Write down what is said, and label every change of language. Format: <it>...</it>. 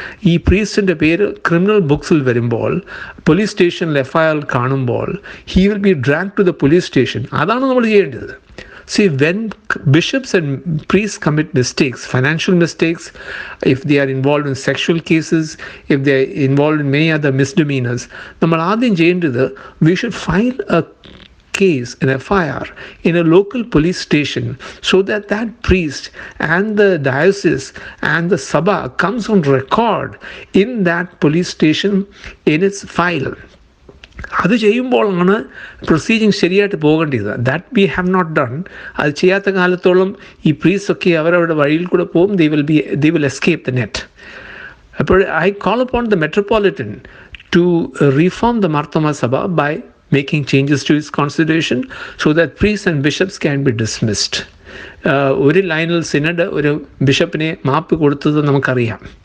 <ml>ഈ പ്രീസ്റ്റിൻ്റെ പേര് ക്രിമിനൽ ബുക്സിൽ വരുമ്പോൾ, പോലീസ് സ്റ്റേഷനിൽ FIR കാണുമ്പോൾ</ml> <en>He will be drag to the police station.</en> <ml>അതാണ് നമ്മൾ ചെയ്യേണ്ടത്.</ml> <en>See, when bishops and priests commit mistakes, financial mistakes, if they are involved in sexual cases, if they are involved in many other misdemeanors,</en> <ml>നമ്മൾ ആദ്യം ചെയ്യേണ്ടത്,</ml> <en>we should file a case, an FIR, in a local police station so that that priest and the diocese and the Sabha comes on record in that police station in its file.</en> <ml>അത് ചെയ്യുമ്പോഴാണ് proceeding ശരിയായിട്ട് പോകേണ്ടത്.</ml> <en>That we have not done.</en> <ml>അത് ചെയ്യാത്ത കാലത്തോളം ഈ പ്രീസ്റ്റൊക്കെ അവരവരുടെ വഴിയിൽ കൂടെ പോകും.</ml> <en>they will escape the net. അപ്പോൾ I call upon the metropolitan to reform the Marthoma Sabha by making changes to its constitution so that priests and bishops can be dismissed.</en> <ml>ഒരു ലൈനിൽ സിനഡ് ഒരു ബിഷപ്പിനെ മാപ്പ് കൊടുത്തത് നമുക്കറിയാം.</ml>